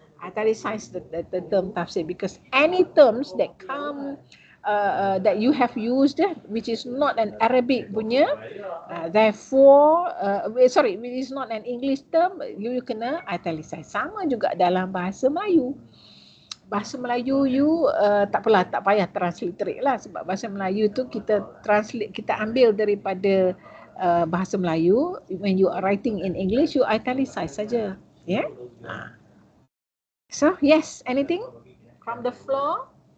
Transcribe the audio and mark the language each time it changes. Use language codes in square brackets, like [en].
[en] Italicize the term tafsir, because any terms that come that you have used which is not an Arabic punya, therefore which is not an English term, you kena italicize. [ms] Sama juga dalam bahasa Melayu. Bahasa Melayu tak payah transliterate lah, sebab bahasa Melayu tu kita ambil daripada bahasa Melayu. [en] When you are writing in English, you italicize saja. Yeah. So yes, anything from the floor?